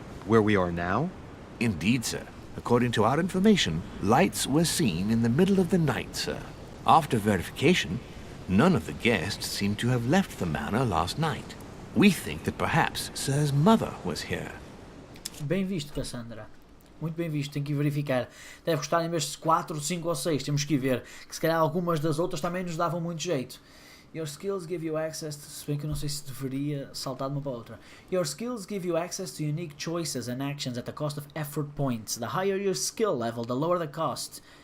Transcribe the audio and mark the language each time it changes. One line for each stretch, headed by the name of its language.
English: Where we are now? Indeed, sir. According to our information, lights were seen in the middle of the night, sir. After verification, none of the guests seem to have left the manor last night. We think that perhaps Sir's mother was here.
Portuguese: Bem visto, Cassandra. Muito bem visto, tem que verificar. Deve custar em vez de 4, 5 ou 6. Temos que ver. Que se calhar algumas das outras também nos davam muito jeito.
English: Your skills give you access to...
Portuguese: Se bem que eu não sei se deveria saltar de uma para a outra.
English: Your skills give you access to unique choices and actions at the cost of effort points. The higher your skill level, the lower the cost.